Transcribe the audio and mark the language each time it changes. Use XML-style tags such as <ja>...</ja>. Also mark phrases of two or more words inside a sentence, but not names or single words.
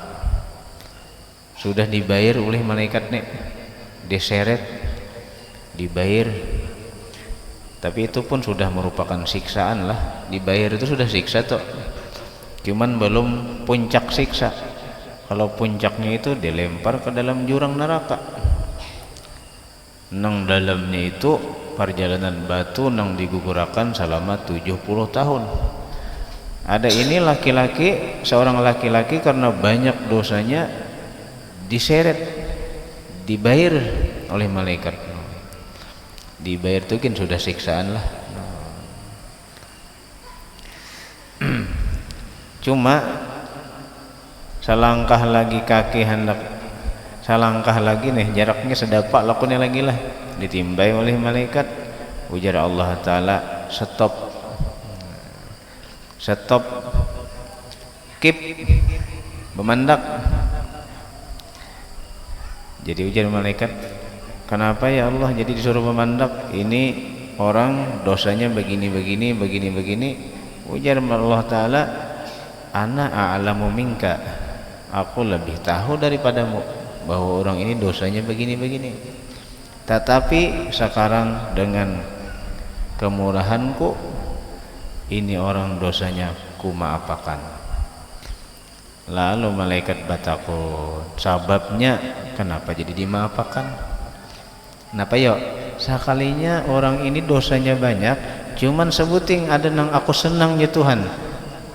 <id>Sudah dibayar oleh malaikat nih, diseret, dibayar. Tapi itu pun sudah merupakan siksaan lah. Dibayar itu sudah siksa tuh. Cuman belum puncak siksa. Kalau puncaknya itu dilempar ke dalam jurang neraka. Nang dalamnya itu perjalanan batu nang digugurakan selama 70 tahun. Ada ini laki-laki, seorang laki-laki karena banyak dosanya diseret, dibayar oleh malaikat. Dibayar itu kan sudah siksaan lah. Cuma selangkah lagi kaki hendak, selangkah lagi nih jaraknya sedapak lakunya lagi lah, ditimbai oleh malaikat. Ujar Allah Ta'ala,</id> <en>stop, stop, keep,</en> <id>memandak. Jadi ujar malaikat, kenapa ya Allah jadi disuruh memandak? Ini orang dosanya begini. Ujar Allah Ta'ala,</id> <ar>أنا أعلم منك,</ar> <id>aku lebih tahu daripadamu bahwa orang ini dosanya begini. Tetapi sekarang dengan kemurahanku, ini orang dosanya ku maafakan. Lalu malaikat bertakut, sababnya kenapa jadi dimaafkan? Kenapa yuk? Sekalinya orang ini dosanya banyak, cuman sebuting ada nang aku senang ya Tuhan.</id>